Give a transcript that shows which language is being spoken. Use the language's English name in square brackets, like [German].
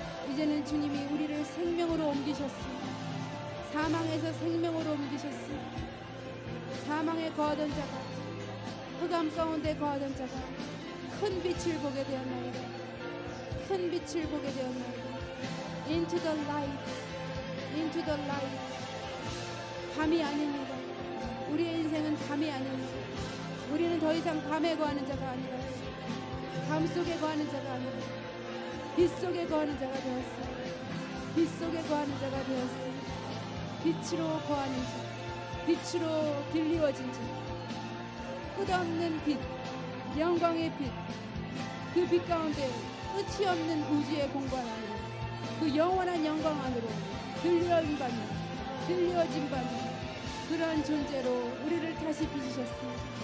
[Korean] 이제는 주님이 우리를 생명으로 옮기셨습니다. 사망에서 생명으로 옮기셨습니다. 사망에 거하던 자가, 흑암 가운데 거하던 자가 큰 빛을 보게 되었나이다. 큰 빛을 보게 되었나이다. [English] Into the light, into the light. [Korean] 밤이 아닙니다. 우리의 인생은 밤이 아닙니다. 우리는 더 이상 밤에 거하는 자가 아니라, 밤 속에 거하는 자가 아니라 빛 속에 거하는 자가 되었습니다. 빛 속에 거하는 자가 되었습니다. 빛으로 거하는 자, 빛으로 들리워진 자, 끝없는 빛, 영광의 빛, 그 빛 가운데 끝이 없는 우주의 공간 안으로, 그 영원한 영광 안으로 들려진 받는 그런 존재로 우리를 다시 빚으셨습니다.